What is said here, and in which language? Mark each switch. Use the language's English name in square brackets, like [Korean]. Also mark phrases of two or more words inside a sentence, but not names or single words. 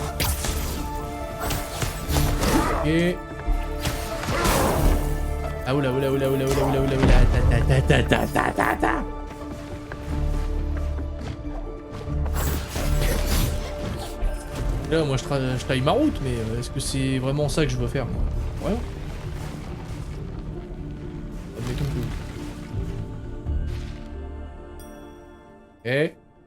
[French] Ok. Ah oula oula oula oula oula oula oula oula ta ta ta ta ta ta ta. Là moi je taille ma route mais est-ce que c'est vraiment ça que je veux faire moi? Ouais. Admettons que... Ok.